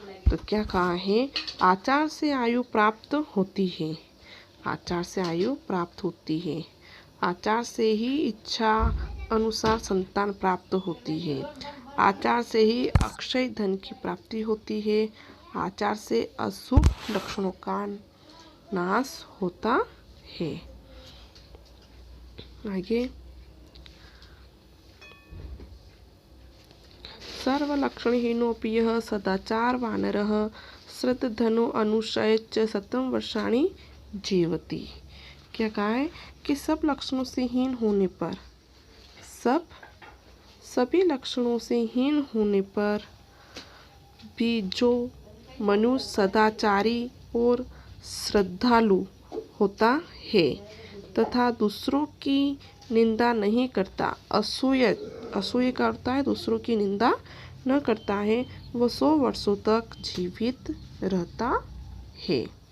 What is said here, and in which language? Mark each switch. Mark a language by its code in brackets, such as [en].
[hi] तो क्या कहा है, आचार से आयु प्राप्त होती है, आचार से आयु प्राप्त होती है, आचार से ही इच्छा अनुसार संतान प्राप्त होती है, आचार से ही अक्षय धन की प्राप्ति होती है, आचार से अशुभ लक्षणों का नाश होता है। [sa] आगे सर्वलक्षणहीनोऽपि यः सदाचारवानरः श्रद्धधनो अनुशयश्च शतं वर्षाणि जीवति। [hi] क्या कहा है कि सब लक्षणों से हीन होने पर, सभी लक्षणों से हीन होने पर भी जो मनुष्य सदाचारी और श्रद्धालु होता है तथा दूसरों की निंदा नहीं करता, असूय का होता है दूसरों की निंदा न करता है, वह 100 वर्षों तक जीवित रहता है।